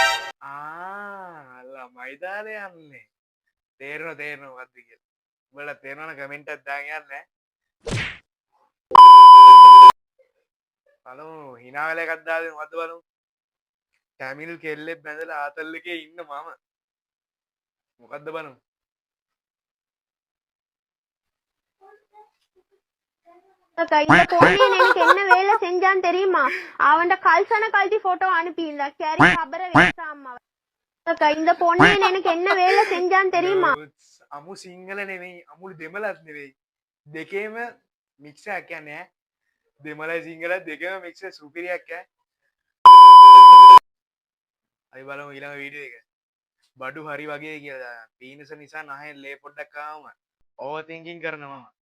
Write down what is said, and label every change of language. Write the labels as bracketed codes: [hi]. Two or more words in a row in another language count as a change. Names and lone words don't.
[si] ළමයි දාලා යන්නේ තේරෙනවා මොකද්ද කියලා උඹලා තේරෙනවනම් කමෙන්ට් එකක් දාන්න යන්නේ බලමු hina වෙලා එකක් දාලා මොකද්ද බලමු ටැමිල් කෙල්ලෙක් බැඳලා ආතල් එකේ ඉන්න මම මොකද්ද බලමු [ta] இந்த பொன்னியின் எனக்கு என்ன வேலை செஞ்சான்னு தெரியுமா அவன் கல்சன கழட்டி போட்டோ அனுப்பியிருந்தா கேரி கபரை வைக்காம இந்த பொன்னியின் எனக்கு என்ன வேலை செஞ்சான்னு தெரியுமா [si] අමු සිංහල නෙවෙයි අමුළු දෙමළත් නෙවෙයි දෙකේම මික්ස් එකක් කියන්නේ දෙමළයි සිංහල දෙකේම මික්ස් එක සුපිරියක් ඈ අයි බලමු ඊළඟ වීඩියෝ එක බඩු හරි වගේ කියලා පීනස නිසා නැහැ ලේ පොඩ්ඩක් ආවම [en] over thinking [si] කරනවා